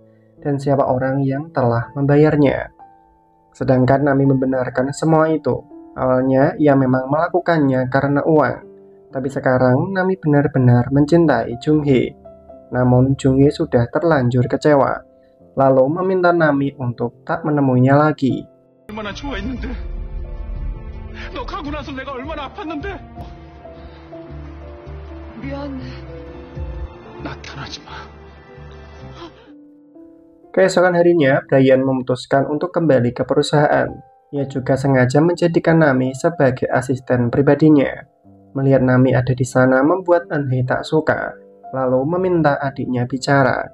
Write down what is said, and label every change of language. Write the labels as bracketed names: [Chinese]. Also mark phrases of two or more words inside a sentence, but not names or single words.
[Indonesian] Dan siapa orang yang telah membayarnya. Sedangkan Nami membenarkan semua itu. Awalnya ia memang melakukannya karena uang. Tapi sekarang Nami benar-benar mencintai Jung-hye. Namun Jung-hye sudah terlanjur kecewa. Lalu meminta Nami untuk tak menemuinya lagi. [Korean] 얼마나 좋아했는데. 너 가고 나서 내가 얼마나 아팠는데. 미안해. 나타나지 마. [Indonesian] Keesokan harinya, Brian memutuskan untuk kembali ke perusahaan. Ia juga sengaja menjadikan Nami sebagai asisten pribadinya. Melihat Nami ada di sana membuat Eun-hye tak suka, lalu meminta adiknya bicara.